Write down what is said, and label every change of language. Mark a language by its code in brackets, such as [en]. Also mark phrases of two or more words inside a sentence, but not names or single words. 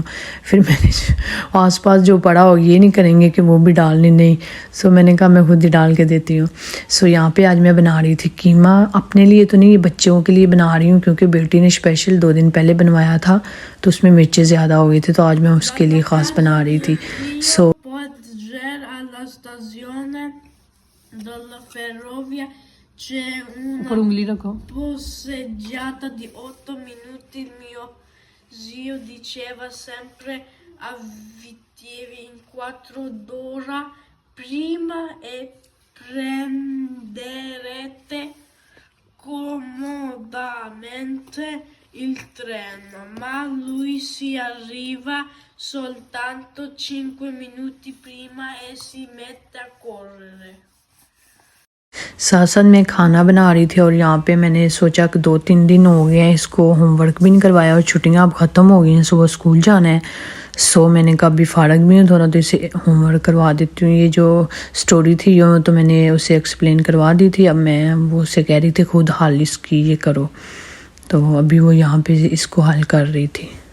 [hi] फिर मैंने आसपास जो पड़ा हो ये नहीं करेंगे कि वो भी डालने नहीं, सो मैंने कहा मैं खुद ही डाल के देती हूँ। सो यहाँ पे आज मैं बना रही थी कीमा, अपने लिए तो नहीं, ये बच्चों के लिए बना रही हूँ क्योंकि बेटी ने स्पेशल 2 दिन पहले बनवाया था तो उसमें मिर्चें ज़्यादा हो गई थी, तो आज मैं उसके लिए ख़ास बना रही थी। सो [it] alla stazione della ferrovia c'è una [hi] उंगली रखो। [it] passeggiata di 8 minuti. Il mio zio diceva sempre avvitevi in 4 d'ora prima e prenderete comodamente il treno, ma lui si arriva soltanto 5 minuti prima e si mette a correre। [hi] साथ साथ मैं खाना बना रही थी और यहाँ पे मैंने सोचा कि 2-3 दिन हो गए हैं इसको होमवर्क भी नहीं करवाया और छुट्टियाँ अब ख़त्म हो गई हैं, सुबह स्कूल जाना है। सो मैंने कहा अभी फ़ारग भी हूँ थोड़ा, तो इसे होमवर्क करवा देती हूँ। ये जो स्टोरी थी यो तो मैंने उसे एक्सप्लेन करवा दी थी, अब मैं वो उससे कह रही थी खुद हल इसकी ये करो, तो अभी वो यहाँ पे इसको हल कर रही थी।